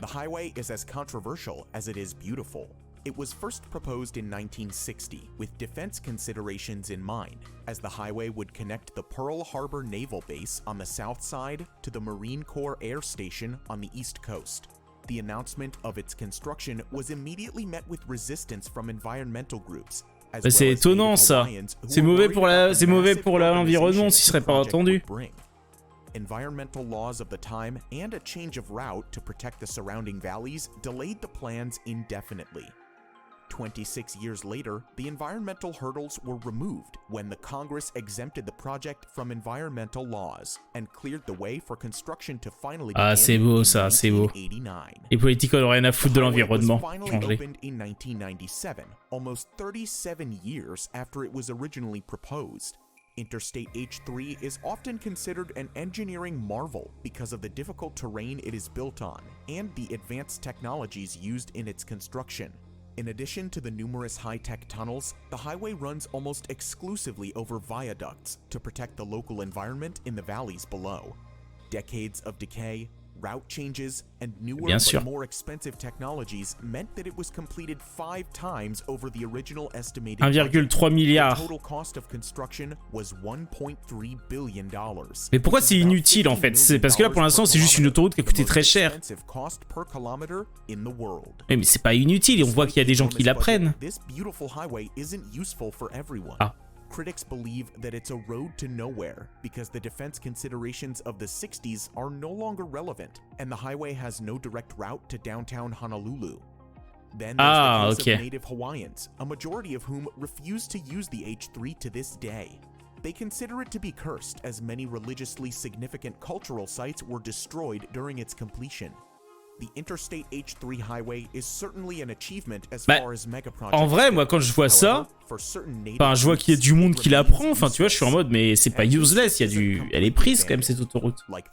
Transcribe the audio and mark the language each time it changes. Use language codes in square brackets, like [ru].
[en] the highway is as controversial as it is beautiful. It was first proposed in 1960 with defense considerations in mind, as the highway would connect the Pearl Harbor Naval Base on the south side to the Marine Corps Air Station on the east coast. The announcement of its construction was immediately met with resistance from environmental groups. [fr] C'est étonnant ça. C'est mauvais pour l'environnement s'il serait pas entendu. [en] Environmental laws of the time and a change of route to protect the surrounding valleys delayed the plans indefinitely. 26 years later, the environmental hurdles were removed when the Congress exempted the project from environmental laws and cleared the way for construction to finally begin. [fr] Ah, c'est beau ça, c'est beau. Les politiques n'ont rien à foutre de l'environnement. [en] Finally opened in 1997, almost 37 years after it was originally proposed. Interstate H3 is often considered an engineering marvel because of the difficult terrain it is built on and the advanced technologies used in its construction. In addition to the numerous high-tech tunnels, the highway runs almost exclusively over viaducts to protect the local environment in the valleys below. Decades of decay, route changes, and newer but more expensive technologies meant that it was completed 5 times over the original estimated [fr] 1,3 milliard. [en] The total cost of construction was $1.3 billion. [fr] Mais pourquoi c'est inutile en fait? C'est parce que là pour l'instant c'est juste une autoroute qui a coûté très cher. Mais c'est pas inutile et on voit qu'il y a des gens qui la prennent. Ah. [en] Critics believe that it's a road to nowhere because the defense considerations of the 60s are no longer relevant and the highway has no direct route to downtown Honolulu. Then there's the case of Native Hawaiians, a majority of whom refuse to use the H3 to this day. They consider it to be cursed as many religiously significant cultural sites were destroyed during its completion. The Interstate H3 highway is certainly an achievement as far as mega projects. [fr] En vrai, moi quand je vois ça, enfin je vois qu'il y a du monde qui la prend, enfin tu vois, je suis en mode mais c'est pas useless, il y a du elle est prise quand même cette autoroute.